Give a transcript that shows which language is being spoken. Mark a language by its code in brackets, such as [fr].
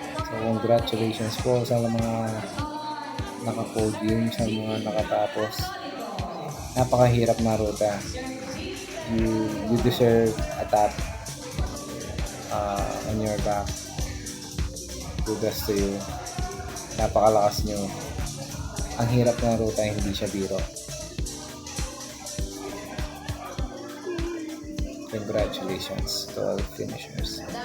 [tl] So congratulations po sa mga naka-podium, sa mga nakatapos. Napakahirap na ruta. [en] You deserve a tap on your back. Kudos to you. [tl] Napakalakas nyo. Ang hirap na ruta, hindi siya biro. [en] Congratulations to all finishers.